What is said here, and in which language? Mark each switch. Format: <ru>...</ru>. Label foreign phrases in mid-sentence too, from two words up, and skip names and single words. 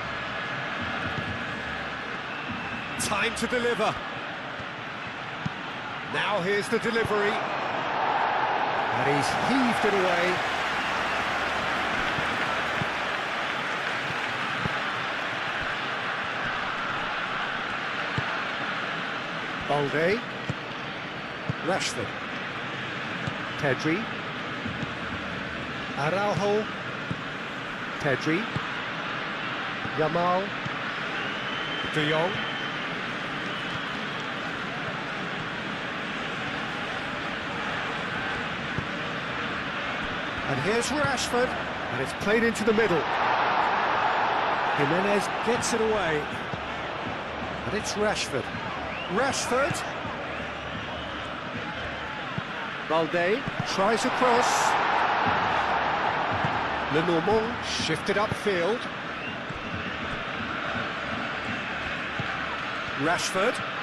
<en>Time to deliver. Now here's the delivery. And he's heaved it away. Balde. Rashford. Pedri. Araujo. Pedri. Yamal. De Jong. And here's Rashford, and it's played into the middle. Jimenez gets it away. And it's Rashford. Rashford. Balde tries a cross. Lenormand shifted upfield. Rashford.</en>